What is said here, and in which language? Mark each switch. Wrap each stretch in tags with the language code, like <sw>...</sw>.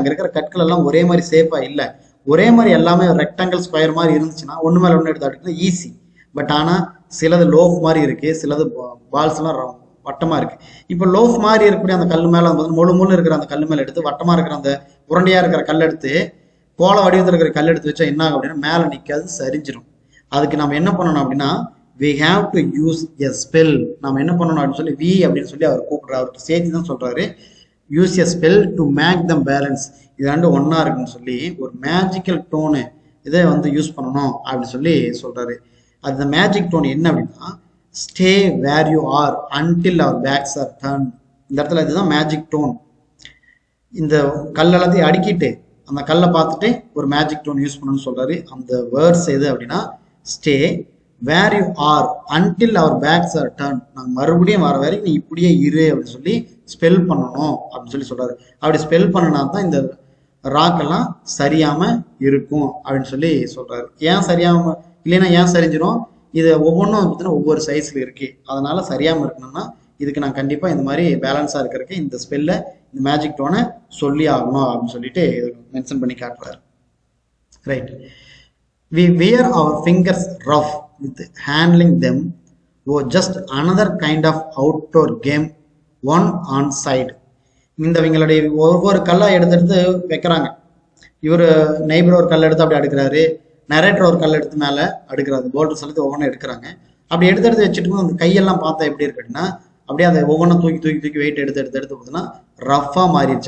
<ta>அங்க இருக்கிற கற்கள் எல்லாம் ஒரே மாதிரி சேஃபா இல்லை. ஒரே மாதிரி எல்லாமே ரெக்டாங்கிள் ஸ்கொயர் மாதிரி இருந்துச்சுன்னா ஒன்று மேல ஒன்று எடுத்து அடுக்கிறது ஈஸி. பட் ஆனா சிலது லோஃப் மாதிரி இருக்கு, சிலது பால்ஸ் எல்லாம் வட்டமா இருக்கு. இப்போ லோஃப் மாதிரி இருக்கக்கூடிய அந்த கல் மேல முழு முழு இருக்கிற அந்த கல் மேல எடுத்து வட்டமா இருக்கிற அந்த உருண்டையா இருக்கிற கல் எடுத்து கோல வடிவத்தில் இருக்கிற கல் எடுத்து வச்சா என்ன ஆகும் அப்படின்னா மேல நிக்காது, சரிஞ்சிடும். அதுக்கு நம்ம என்ன பண்ணணும் அப்படின்னா</ta> <en>we have to use a spell.</en> <ta>நம்ம என்ன பண்ணணும் அப்படின்னு சொல்லி வி அப்படின்னு சொல்லி அவர் கூப்பிடுறாரு, அவருக்கு சேர்த்து தான் சொல்றாரு.</ta> <en>use a spell to make them balance,</en> <ta>இது ரெண்டு ஒன்னா இருக்குன்னு சொல்லி ஒரு மேஜிக்கல் டோனு இதை வந்து யூஸ் பண்ணணும் அப்படின்னு சொல்லி சொல்றாரு. அந்த மேஜிக் டோன் என்ன அப்படின்னா</ta> <en>Stay where you are until our backs are turn.</en> <ta>இந்த இடத்துல இதுதான் மேஜிக் டோன். இந்த கல் எல்லாத்தையும் அடுக்கிட்டு அந்த கல்லை பார்த்துட்டு ஒரு மேஜிக் டோன் யூஸ் பண்ணணும்னு சொல்றாரு. அந்த வேர்ட்ஸ் எது அப்படின்னா</ta> <en>stay where you are until our backs are turn,</en> <ta>நாங்கள் மறுபடியும் வர வரைக்கும் நீ இப்படியே இரு அப்படின்னு சொல்லி ஸ்பெல் பண்ணணும் அப்படின்னு சொல்லி சொல்றாரு. அப்படி ஸ்பெல் பண்ணினா தான் இந்த ராக் எல்லாம் சரியாம இருக்கும் அப்படின்னு சொல்லி சொல்றாரு. ஏன் சரியாம இல்லைன்னா ஏன் சரிஞ்சிடும், இது ஒவ்வொன்றும் பார்த்தீங்கன்னா ஒவ்வொரு சைஸ்ல இருக்கு, அதனால சரியாம இருக்கணும்னா இதுக்கு நான் கண்டிப்பா இந்த மாதிரி பேலன்ஸா இருக்கிறதுக்கு இந்த ஸ்பெல்ல இந்த மேஜிக் டோனை சொல்லி ஆகணும் அப்படின்னு சொல்லிட்டு மென்ஷன் பண்ணி காட்டுறாரு.</ta> <en>Right. We wear our fingers rough with handling them. Oh, just another kind of outdoor game, one on side.</en> <ta>இவங்களுடைய ஒவ்வொரு கல்லா எடுத்து வைக்கிறாங்க. இவர் நெய்பர் ஒரு கல் எடுத்து அப்படி அடுக்கிறாரு, நரேட்டர் ஒரு கல் எடுத்து மேலே அடுக்கிறாரு, போல்டர்ஸ் எடுத்து ஒவ்வொன்றும் எடுக்கிறாங்க. அப்படி எடுத்து வச்சுட்டு அந்த கையெல்லாம் பார்த்தா எப்படி இருக்கு அப்படின்னா அப்படியே அதை ஒவ்வொன்றும் தூக்கி வெயிட் எடுத்து பார்த்தீங்கன்னா ரஃபா மாறிடுச்சு.</ta>